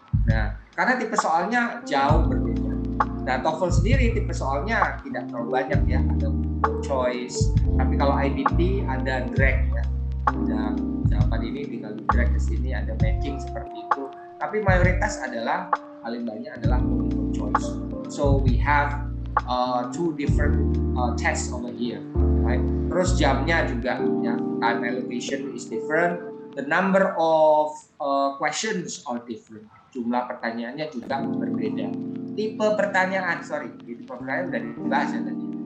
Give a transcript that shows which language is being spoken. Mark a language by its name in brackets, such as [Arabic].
[Indonesian] Nah, karena tipe soalnya jauh berbeda. Nah, TOEFL sendiri tipe soalnya tidak terlalu banyak ya, ada choice. Tapi kalau IBT ada drag ya, ada jawaban ini tinggal di drag ke sini, ada matching seperti itu. Tapi mayoritas adalah paling banyak adalah multiple choice. [English] So we have 2 different tests over here, right? [Indonesian] Terus jamnya juga ya, [English] time allocation is different. The number of questions are different. [Indonesian] Jumlah pertanyaannya juga berbeda. Tipe pertanyaan, tipe pertanyaan udah dibahas ya tadi.